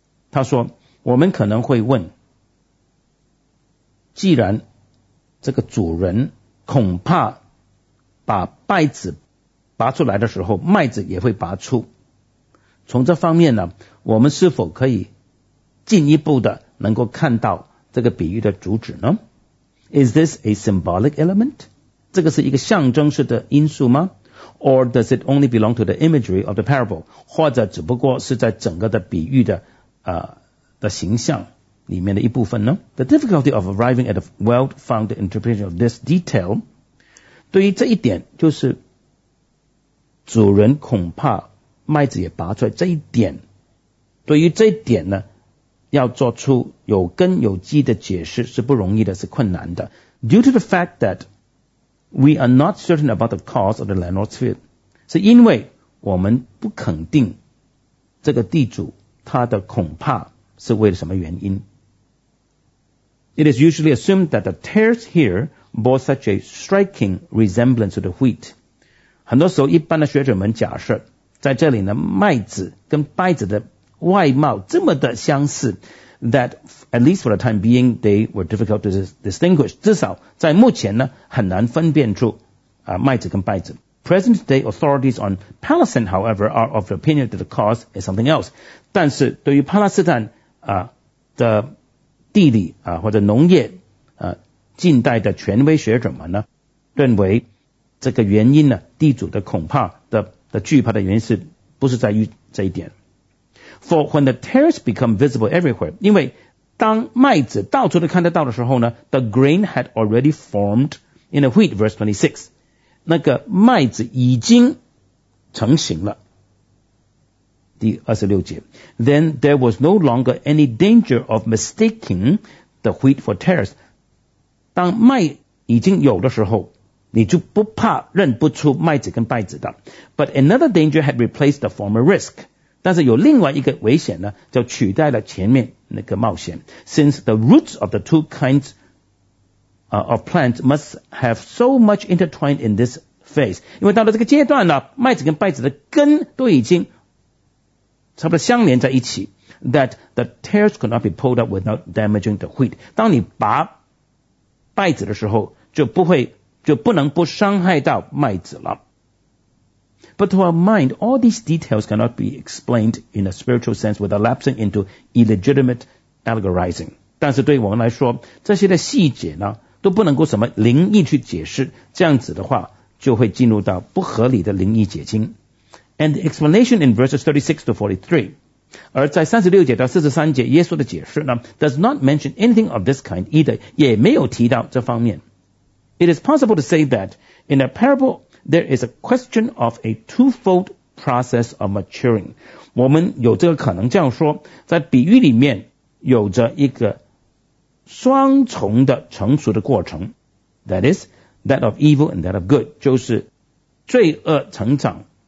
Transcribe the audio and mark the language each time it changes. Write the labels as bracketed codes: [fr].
[zh] 他说我们可能会问，既然这个主人恐怕把麦子拔出来的时候麦子也会拔出，从这方面呢我们是否可以进一步的能够看到这个比喻的主旨呢？ [en] Is this a symbolic element? [zh] 这个是一个象征式的因素吗？ [en] Or does it only belong to the imagery of the parable? [zh] 或者只不过是在整个的比喻的的形象里面的一部分呢？ [en] The difficulty of arriving at a well-founded interpretation of this detail, [zh] 对于这一点就是主人恐怕麦子也拔出来，这一点对于这一点呢要做出有根有基的解释是不容易的，是困难的。 [en] Due to the fact that we are not certain about the cause of the landlord's fit， [zh] 是因为我们不肯定这个地主他的恐怕是为了什么原因。 [en] It is usually assumed that the tares here bore such a striking resemblance to the wheat. [zh] 很多时候一般的学者们假设在这里呢，麦子跟稗子的外貌这么的相似 [en] that at least for the time being they were difficult to distinguish. [zh] 至少在目前呢，很难分辨出麦子跟稗子。 [en] Present day authorities on Palestine, however, are of the opinion that the cause is something else. [zh] 但是对于巴勒斯坦的地理或者农业近代的权威学者们呢，认为这个原因呢，地主的恐怕的惧怕的原因是不是在于这一点。 [en] For when the tares become visible everywhere, [zh] 因为当麦子到处都看得到的时候呢 [en] ，the grain had already formed in the wheat, verse 26。 [zh] 那个麦子已经成型了。 [en] 第26节 Then there was no longer any danger of mistaking the wheat for tares. [zh] 当麦已经有的时候你就不怕认不出麦子跟稗子的。 [en] But another danger had replaced the former risk. [zh] 但是有另外一个危险呢就取代了前面那个冒险。 [en] Since the roots of the two kinds of plants must have so much intertwined in this phase. [zh] 因为到了这个阶段呢麦子跟稗子的根都已经差不多相连在一起 [en] that the tares could not be pulled up without damaging the wheat. [zh] 当你拔麦子的时候就不能不伤害到麦子了。 [en] But to our mind, all these details cannot be explained in a spiritual sense without lapsing into illegitimate allegorizing. [zh] 但是对我们来说这些的细节呢都不能够什么灵异去解释，这样子的话就会进入到不合理的灵异解经。 [en] And the explanation in verses 36 to 43. [zh] 而在36节到43节耶稣的解释呢 [en] does not mention anything of this kind either, [zh] 也没有提到这方面。 [en] It is possible to say that in a parable, there is a question of a twofold process of maturing. [zh] 我们有这个可能这样说，在比喻里面有着一个双重的成熟的过程。 [en] That is, that of evil and that of good, [zh] 就是罪恶成长。